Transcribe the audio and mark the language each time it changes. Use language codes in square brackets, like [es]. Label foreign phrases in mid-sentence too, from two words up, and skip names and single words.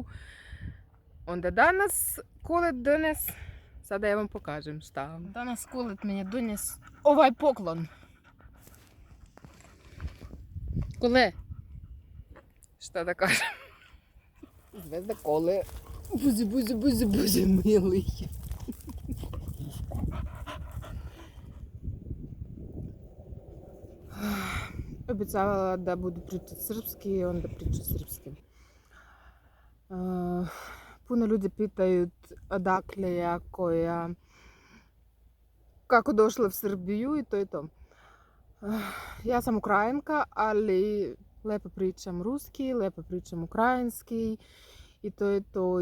[sr] Onda danas kolet dones, sada ja vam pokažem šta. Danas kolet meni dones ovaj poklon. Kole, šta da kažem? Zvezda kole. Buzi, mili. Обіцяла да буду pričati srpski i onda pričam srpski. Puno ljudi pitaju odakle ja, koja, kako došla u Srbiju i to je to. Ja sam Ukrajinka, ali lepo pričam ruski, lepo pričam ukrajinski i to je to.